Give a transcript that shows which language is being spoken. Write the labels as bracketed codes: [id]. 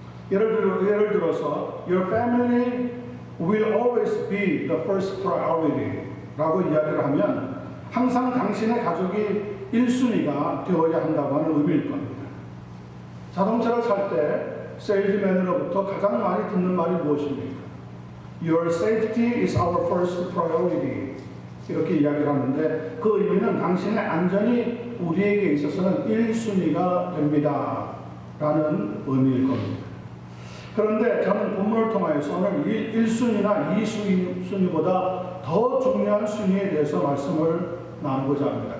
[ko] 예를 들어서 [en] Your family will always be the first priority [ko] 라고 이야기를 하면 항상 당신의 가족이 1순위가 되어야 한다고 하는 의미일 겁니다. 자동차를 살 때 세일즈맨으로부터 가장 많이 듣는 말이 무엇입니까? [en] Your safety is our first priority. [ko] 이렇게 이야기를 하는데 그 의미는 당신의 안전이 우리에게 있어서는 1순위가 됩니다. 라는 의미일 겁니다. 그런데 저는 본문을 통해서 오늘 1순위나 2순위보다 더 중요한 순위에 대해서 말씀을 나누고자 합니다.